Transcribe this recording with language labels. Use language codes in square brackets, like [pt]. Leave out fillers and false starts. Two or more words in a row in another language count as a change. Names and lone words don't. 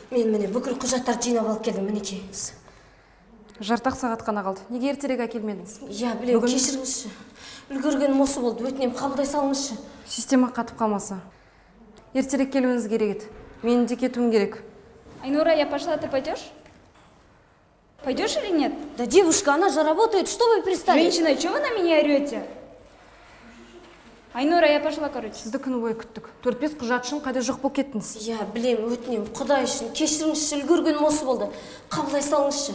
[kk] Мен міне бүкіл құжаттарды жинап алып келдім, мінекейіңіз. Жартақ сағат қана қалды. Неге ертерек әкелмедіңіз? Я, білем, кешіріңізші. Үлгергенім осы болды, өтінем қабылдай салыңызшы. Система қатып қалмаса. Ертерек келуіңіз керек еді. Менің де кетуім керек. Айнура, [ru] я пошла, ты пойдешь? Пойдешь или нет? Да, девушка, она же работает, что вы пристали? Женщина, чего вы на меня орете? Айнура, я пошла, короче. [kk] Сізді күні бойы күттік. 4-5 құжат үшін қайда жоқ болып кеттіңіз? Я, білем, өтінем, құдай үшін, кешіріңізші, үлгергенім осы болды. Қабылдай салыңызшы.